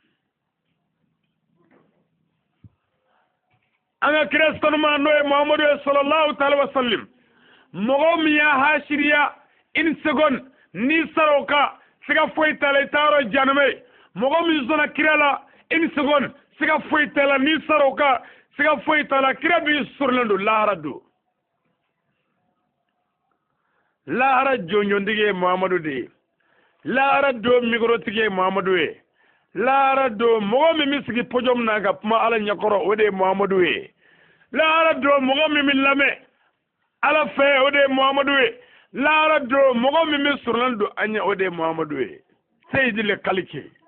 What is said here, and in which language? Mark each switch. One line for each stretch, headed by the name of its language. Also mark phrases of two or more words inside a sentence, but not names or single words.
Bambara: an ka kira sanuma n'o ye Muhamadu ye
Arabic: صلى الله تعالى وسلم
Bambara: mɔgɔ min y'a hasiriya 1 seconde n'i sara o kan siga foyi t'a la i t'a yɔrɔ janama ye mɔgɔ min sɔnna kira la 1 seconde siga foyi t'a la n'i sara o kan siga foyi t'a la kira b'i sɔrɔlen don lahara don lahara jɔnjɔntigi ye Muhamadu de ye lahara don mikorotigi ye Muhamadu ye lahara don mɔgɔ min bɛ sigi podium na ka kuma Ala ɲɛkɔrɔ o de ye Muhamadu ye lahara don mɔgɔ min bɛ lamɛn Ala fɛ o de ye Muhamadu ye lahara don mɔgɔ min bɛ sɔrɔlen don an ɲɛ o de ye Muhamadu ye Seyidil Kaliki